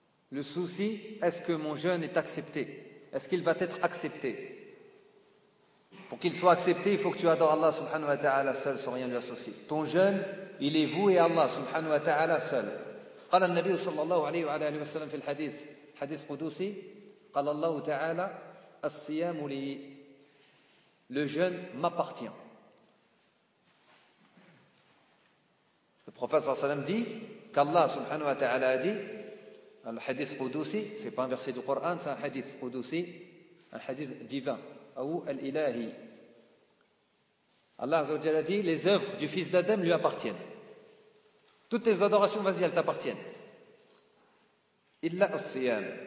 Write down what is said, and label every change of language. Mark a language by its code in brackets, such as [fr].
[fr] Le souci, est-ce que mon jeûne est accepté? Est-ce qu'il va être accepté? Pour qu'il soit accepté, il faut que tu adores Allah subhanahu wa ta'ala seul, sans rien lui associer. Ton jeûne, il est voué à Allah subhanahu wa ta'ala seul. [ar] قال النبي صلى الله عليه وعلى اله وسلم في الحديث حديث قدسي قال الله تعالى الصيام لي [fr] le jeûne m'appartient. Le prophète صلى الله عليه وسلم dit qu'Allah سبحانه وتعالى dit un hadith قدسي, c'est pas un verset du Coran, c'est un hadith قدسي, un hadith divin ou الإلهي. Allah عز وجل dit les œuvres du fils d'Adam lui appartiennent. Toutes tes adorations, vas-y, elles t'appartiennent. [ar] Illa as-siyam.